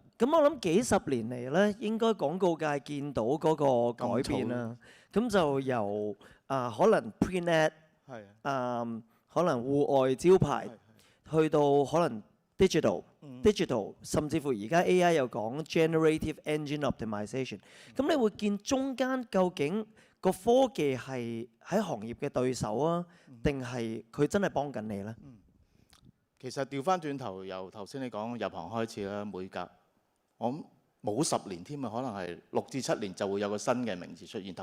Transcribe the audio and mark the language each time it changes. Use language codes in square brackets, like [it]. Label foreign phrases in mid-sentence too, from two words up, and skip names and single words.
[yue] 咁我諗幾十年嚟咧，應該廣告界見到嗰個改變啦。咁就由可能 [en] print ad， [yue] 可能戶外招牌，去到可能 digital，甚至乎而家 AI 又講 [en] generative engine optimization。 [yue] 咁你會見中間究竟個科技係喺行業嘅對手啊，定係佢真係幫緊你呢？其實調翻轉頭，由頭先你講入行開始啦，每隔我諗冇10年添啊，可能係6至7年就會有個新嘅名詞出現。